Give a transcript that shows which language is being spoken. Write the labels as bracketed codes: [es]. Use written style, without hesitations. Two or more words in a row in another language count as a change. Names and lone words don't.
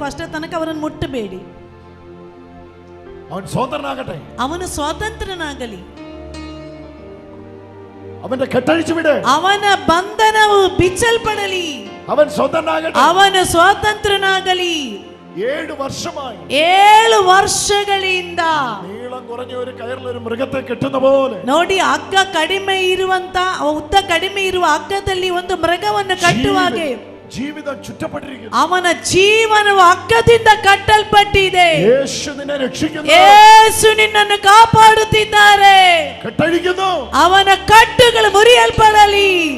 [kn] ಅಷ್ಟೇ ತನಕ ಅವರನ್ನು ಮುಟ್ಟಬೇಡಿ. ಅವನು ಸ್ವತಂತ್ರನಾಗಲಿ. ಅವನ ಬಂಧನವು ಬಿಚ್ಚಲ್ಪಡಲಿ. ಅವನು ಸ್ವತಂತ್ರನಾಗಲಿ. 7 ವರ್ಷಗಳಿಂದ [ml] മൃഗത്തെ കെട്ടുന്ന പോലെ [kn] ನೋಡಿ ಹಗ್ಗ ಕಡಿಮೆ ಇರುವಂತ ಉದ್ದ ಕಡಿಮೆ ಇರುವ ಹಗ್ಗದಲ್ಲಿ ಒಂದು ಮೃಗವನ್ನು ಕಟ್ಟುವ ಹಾಗೆ ಜೀವಿತ ಚುಚ್ಚಲ್ಪಟ್ಟಿರುತ್ತದೆ. ಅವನ ಜೀವನವು ಹಗ್ಗದಿಂದ ಕಟ್ಟಲ್ಪಟ್ಟಿದೆ. ಯೇಸು ನಿನ್ನನ್ನು ಕಾಪಾಡುತ್ತಿದ್ದಾರೆ. ಅವನ ಕಟ್ಟುಗಳು ಮುರಿಯಲ್ಪಡಲಿ.